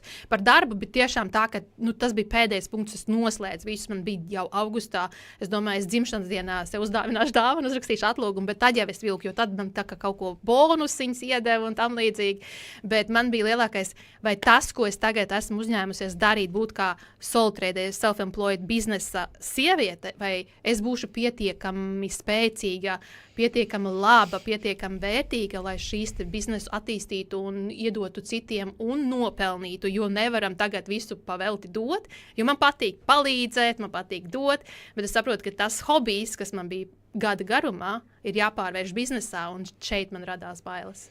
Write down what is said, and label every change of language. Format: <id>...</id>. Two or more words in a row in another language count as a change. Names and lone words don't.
<lv>Par darbu bija tiešām tā, ka tas bija pēdējais punkts, es noslēdzu visus, man bija jau augustā, es domāju, es dzimšanas dienā sev uzdāvināšu dāvanu, uzrakstīšu atlūgumu, bet tad jau es vilku, jo tad man tā kā kaut ko bonusiņas iedeva un tam līdzīgi, bet man bija lielākais, vai tas, ko es tagad esmu uzņēmusies darīt, būt kā</lv> <en>sole-trader, self-employed</en> <lv>biznesa sieviete, vai es būšu pietiekami spēcīga, pietiekami laba, pietiekami vērtīga, lai šīs biznesu attīstītu un iedotu citiem un nopelnītu, jo nevaram tagad visu pavelti dot, jo man patīk palīdzēt, man patīk dot, bet es saprotu, ka tas hobijs, kas man bija gada garumā, ir jāpārvērš biznesā, un šeit man radās bailes.</lv>